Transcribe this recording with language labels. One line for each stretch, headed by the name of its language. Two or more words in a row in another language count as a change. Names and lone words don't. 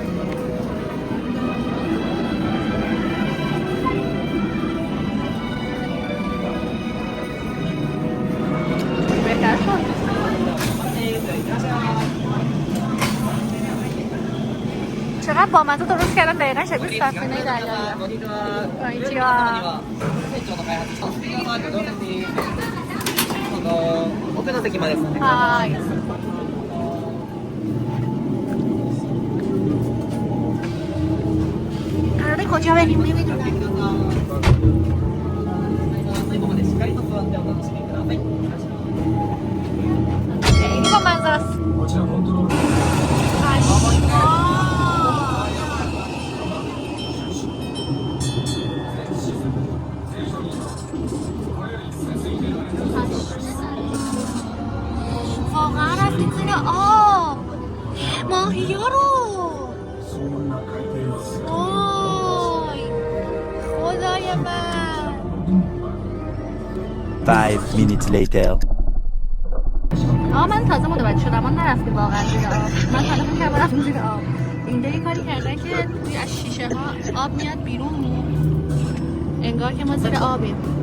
Persian: بهتر شد. چقدر بامزه درست کردن دقیقا شبیه سفینه دریاییه. کنیچیوا.
Japanese: 奥の席までですね。
Persian: はい。قراره کجا بریم نمیدونم.
Japanese: 最後までしっかりと座ってお楽しみください。
Persian: خیلی بامزه است. واقعا رفتیم زیر آب ماهی ها رو. وای خدای من.
English: 5 minutes later.
Persian: من تازه متوجه شدم ما نرفتیم واقعا زیر آب. من حالا فکر کردم رفتیم زیر آب. اینجا یه کاری کردن که توی از شیشه ها آب میاد بیرون انگار که ما زیر آبیم.